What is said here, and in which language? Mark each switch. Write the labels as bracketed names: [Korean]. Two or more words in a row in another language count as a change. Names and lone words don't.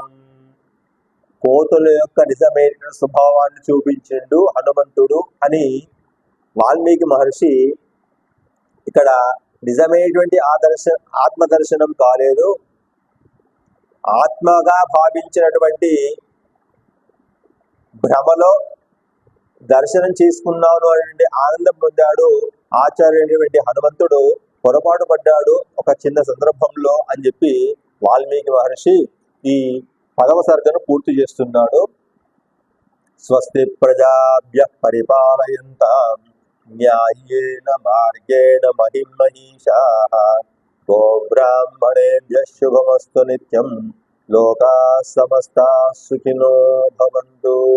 [Telugu] కోతుల యొక్క నిజమైన స్వభావాన్ని చూపించిండు హనుమంతుడు అని వాల్మీకి మహర్షి ఇక్కడ నిజమైనటువంటి ఆత్మదర్శనం కాలేదు, ఆత్మగా భావించినటువంటి భ్రమలో దర్శనం చేసుకున్నాను అనేటువంటి ఆనందం పొందాడు ఆచార్యుడైనటువంటి హనుమంతుడు. పొరపాటు పడ్డాడు ఒక చిన్న సందర్భంలో అని చెప్పి వాల్మీకి మహర్షి ఈ 10వ సర్గను పూర్తి చేస్తున్నాడు. [Sanskrit] స్వస్తి ప్రజాభ్యః పరిపాలయంతాం న్యాయేన మార్గేణ మహిం మహిషాః గోబ్రాహ్మణేభ్యః శుభమస్తు నిత్యం లోకాః సమస్తాః సుఖినో భవంతు.